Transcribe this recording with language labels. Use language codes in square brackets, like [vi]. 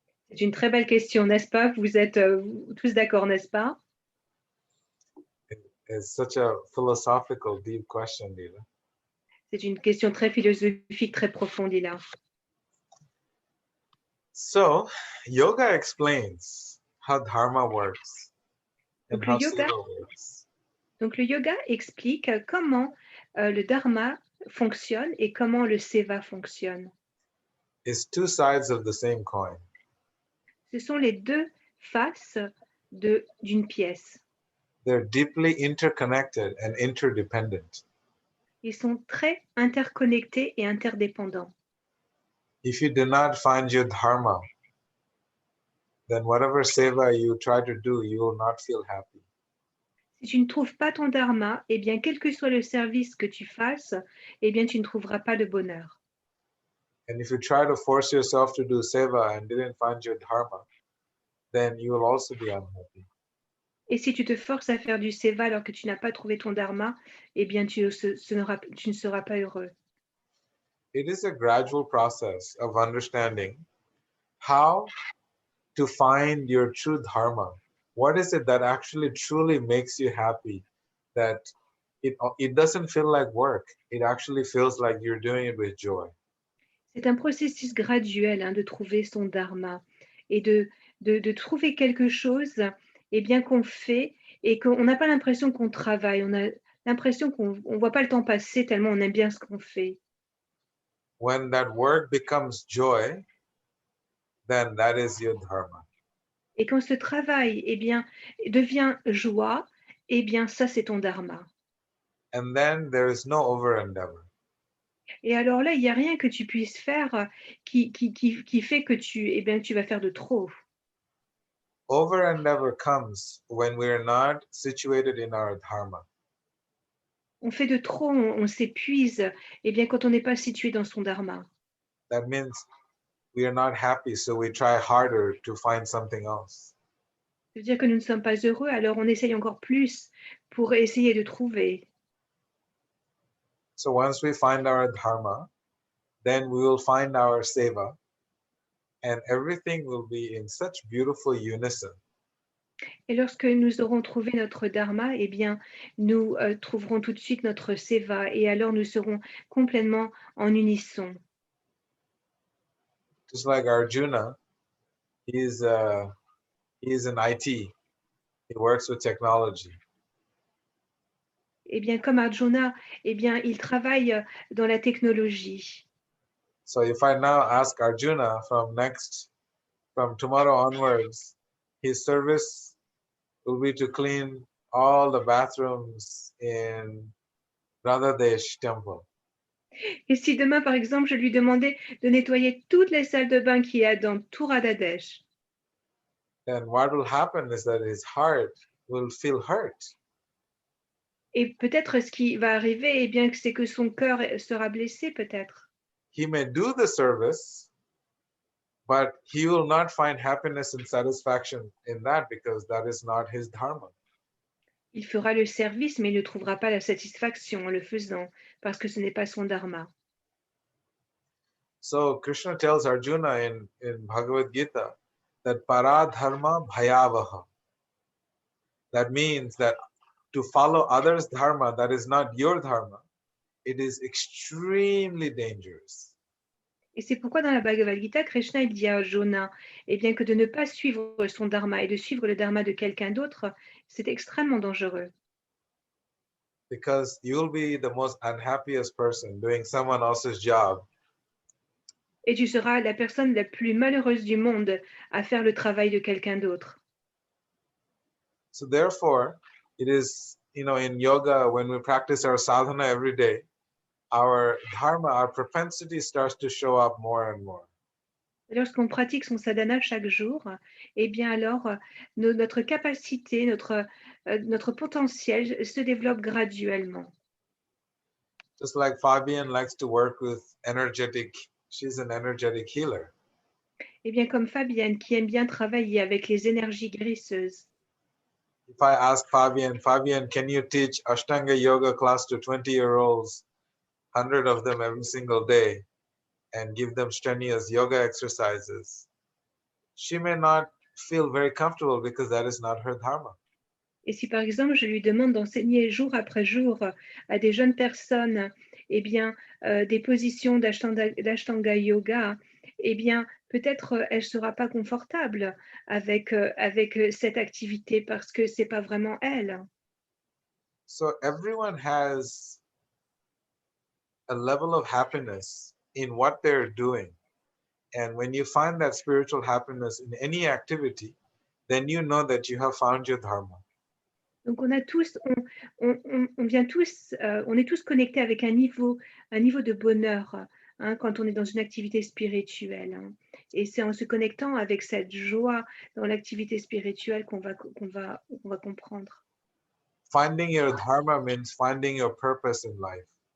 [fr] C'est une très belle question, n'est-ce pas? Vous êtes tous d'accord, n'est-ce pas? [en] It's such a philosophical, deep question, Leela. [fr] C'est une question très philosophique, très profonde, Lila. [en] So, yoga explains how dharma works and [fr] Donc, [en] how [fr] le yoga, [en] seva works. [fr] donc le yoga explique comment le dharma fonctionne et comment le seva fonctionne. [en] It's two sides of the same coin. [fr] Ce sont les deux faces d'une pièce. [en] They're deeply interconnected and interdependent. [fr] Ils sont très interconnectés et interdépendants. [en] If you do not find your dharma, then whatever seva you try to do, you will not feel happy. [fr] Si tu ne trouves pas ton dharma, eh bien, quel que soit le service que tu fasses, eh bien, tu ne trouveras pas de bonheur. [en] And if you try to force yourself to do seva and didn't find your dharma, then you will also be unhappy. [fr] Et si tu te forces à faire du seva alors que tu n'as pas trouvé ton dharma, eh bien, tu ne seras pas heureux. [en] It is a gradual process of understanding how to find your true dharma. What is it that actually truly makes you happy? That it doesn't feel like work. It actually feels like you're doing it with joy. [fr] C'est un processus graduel de trouver son dharma et de trouver quelque chose eh bien, qu'on fait et qu'on n'a pas l'impression qu'on travaille. On a l'impression qu'on ne voit pas le temps passer tellement on aime bien ce qu'on fait. [en] When that work becomes joy, then that is your dharma. [fr] Et quand ce travail eh bien, devient joie, eh bien, ça, c'est ton dharma. [en] And then there is no over endeavor. [fr] Et alors là, il n'y a rien que tu puisses faire qui fait que eh bien, tu vas faire de trop. [en] Over endeavor comes when we are not situated in our dharma. [fr] on fait de trop, on s'épuise, eh bien, quand on n'est pas situé dans son dharma. [en] That means we are not happy, so we try harder to find something else. [fr] Ça veut dire que nous ne sommes pas heureux, alors on essaye encore plus pour essayer de trouver. [en] So once we find our dharma, then we will find our seva, and everything will be in such beautiful unison. [fr] Et lorsque nous aurons trouvé notre dharma, eh bien, nous trouverons tout de suite notre seva, et alors nous serons complètement en unisson. [en] Just like Arjuna, he's in IT. He works with technology. [fr] Eh bien, comme Arjuna, eh bien, il travaille dans la technologie. [en] So if I now ask Arjuna from tomorrow onwards, his service will be to clean all the bathrooms in Radhadesh temple. [fr] Et si demain, par exemple, je lui demandais de nettoyer toutes les salles de bain qu'il y a dans tout Radhadesh, [en] Then what will happen is that his heart will feel hurt. [fr] et peut-être ce qui va arriver, eh bien, c'est que son cœur sera blessé, peut-être. [en] He may do the service, but he will not find happiness and satisfaction in that because that is not his dharma. [fr] Il fera le service, mais il ne trouvera pas la satisfaction en le faisant, parce que ce n'est pas son dharma. [en] So Krishna tells Arjuna in Bhagavad Gita that [sa] paradharma bhayavaha. [en] That means that to follow others' dharma that is not your dharma, it is extremely dangerous. [fr] Et c'est pourquoi dans la Bhagavad Gita, Krishna il dit à Arjuna, eh bien que de ne pas suivre son dharma et de suivre le dharma de quelqu'un d'autre, c'est extrêmement dangereux. [en] Because you will be the most unhappiest person doing someone else's job. [fr] Et tu seras la personne la plus malheureuse du monde à faire le travail de quelqu'un d'autre. [en] So therefore, it is, in yoga, when we practice our sadhana every day, our dharma, our propensity starts to show up more and more. [fr] Et lorsqu'on pratique son sadhana chaque jour, eh bien alors notre capacité, notre potentiel se développe graduellement. [en] Just like Fabienne likes to work with she's an energetic healer. [fr] Eh bien comme Fabienne qui aime bien travailler avec les énergies guérisseuses. [en] If I ask Fabienne, can you teach Ashtanga yoga class to 20-year-olds, 100 of them every single day, and give them strenuous yoga exercises? She may not feel very comfortable because that is not her dharma. [fr] Et si par exemple je lui demande d'enseigner jour après jour à des jeunes personnes, eh bien des positions d'Ashtanga yoga, eh bien peut-être elle ne sera pas confortable avec cette activité parce que c'est pas vraiment elle. [en] So everyone has a level of happiness in what they're doing. And when you find that spiritual happiness in any activity, then you know that you have found your dharma. [fr] Donc on a tous, on vient tous, on est tous connectés avec un niveau de bonheur quand on est dans une activité spirituelle. Et c'est en se connectant avec cette joie dans l'activité spirituelle qu'on va comprendre. [en] Finding your dharma means finding your purpose in life.